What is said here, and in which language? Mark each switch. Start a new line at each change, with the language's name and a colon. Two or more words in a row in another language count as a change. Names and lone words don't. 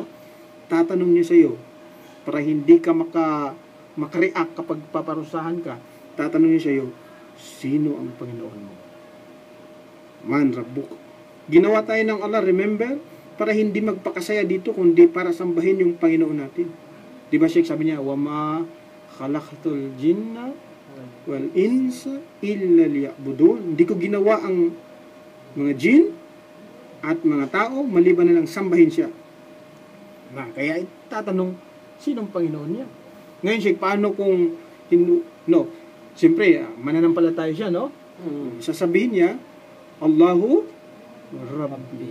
Filipino: Tatanong niya sa iyo para hindi ka makareact kapag paparusahan ka. Tatanong niya sa iyo, sino ang Panginoon mo?
Arabic: من ربك.
Filipino: Ginawa tayo ng Allah, remember? Para hindi magpakasaya dito, kundi para sambahin yung Panginoon natin. Di ba, Sheikh, sabi niya,
Arabic: وَمَا خَلَقْتُ الْجِنَّ وَالْإِنسَ إِلَّا لِيَعْبُدُونَ.
Filipino: Hindi ko ginawa ang mga jin at mga tao, maliban na lang sambahin siya. Kaya tatanong, sinong Panginoon niya? Ngayon, Sheikh, paano kung, siyempre, mananampalataya siya, no? Sasabihin niya,
Arabic: الله ربي.